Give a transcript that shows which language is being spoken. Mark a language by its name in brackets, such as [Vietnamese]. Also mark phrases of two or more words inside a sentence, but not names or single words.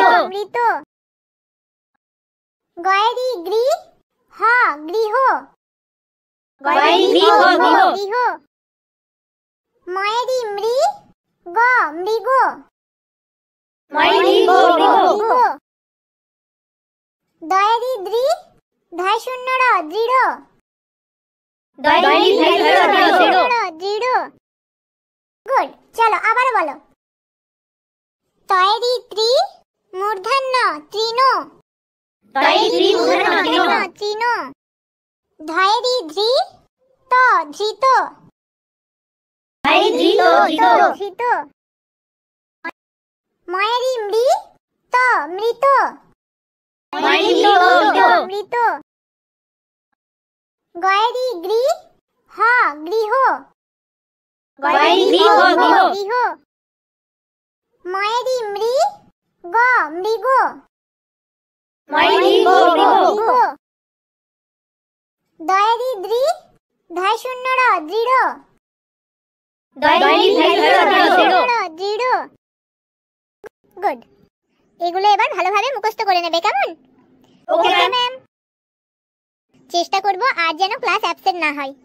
[Bangla] মৃত। গয়েরি গৃ হ গৃহ। গয়েরি গৃহ গৃহ। গৃহ। ময়েরি মৃ গ মৃগ। ময়েরি মৃগ মৃগ। দয়েরি দ্রি ধায় শূন্য র দৃঢ়। দয়েরি ধৃত দৃঢ়। দৃঢ়। গুড, চলো আবার বলো। তয়েরি ত্রি মূর্ধন্য তৃণ। তয়েরি ত্রি মূর্ধন্য তৃণ। তৃণ। ধয়েরি ধৃ ত ধৃত। ধয়েরি ধৃত ধৃত। ধৃত। ময়েরি মৃ ত মৃত। ময়েরি মৃত মৃত। মৃত। গয়েরি গৃ হ গৃহ। গয়েরি গৃহ গৃহ। গৃহ। ময়েরি মৃ গ মৃগ। ময়েরি মৃগ মৃগ। দয়েরি দ্রি ধায় শূন্য র দৃঢ়। দয়েরি ধৃত দৃঢ়। দৃঢ়। গুড, এগুলো এবার ভালোভাবে মুখস্থ করে নেবে, কেমন? ওকে ম্যাম। চেষ্টা করব আর যেন [English] class absent [Bangla] না হয়।